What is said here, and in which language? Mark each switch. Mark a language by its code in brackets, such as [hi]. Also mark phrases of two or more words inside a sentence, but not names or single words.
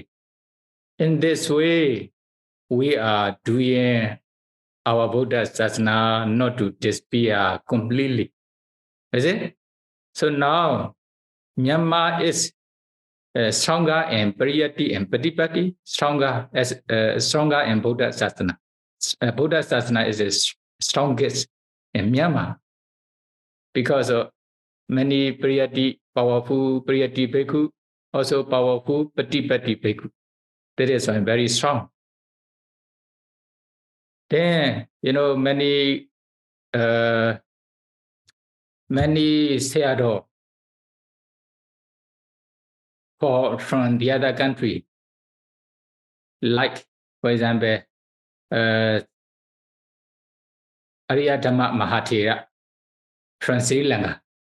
[en] In this way, we are doing our [pi] Buddha sasana [en] not to disappear completely. Is it? So now, Myanmar is stronger in Pariyati and Patipati, stronger in [pi] Buddha sasana. Buddha sasana [en] is the strongest in Myanmar because of many powerful [pi] Priyati bhikkhu, [en] also powerful [pi] Patipati bhikkhu. [en] That is why very strong. Then, many sayadaw from the other country, like, for example, Arya Dhamma Mahathera from Sri Lanka.